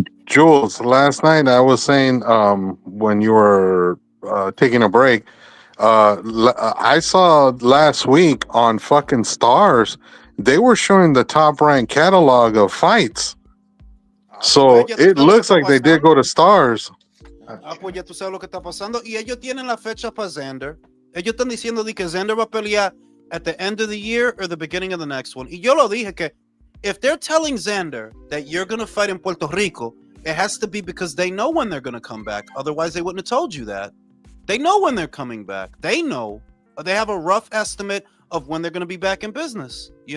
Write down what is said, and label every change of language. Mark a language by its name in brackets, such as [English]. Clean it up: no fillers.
[English] Jules, last night I was saying when you were taking a break, I saw last week on fucking Stars, they were showing the Top Rank catalog of fights. So it looks like they did go to Stars. [Spanish] Pues ya tú sabes lo que está pasando. Y ellos tienen la fecha para Xander. Ellos están diciendo que Xander va a pelear [English] at the end of the year or the beginning of the next one. [Spanish] Y yo lo dije que [English] if they're telling Xander that you're going to fight in Puerto Rico, it has to be because they know when they're going to come back. Otherwise, they wouldn't have told you that. They know when they're coming back. They know. They have a rough estimate of when they're going to be back in business,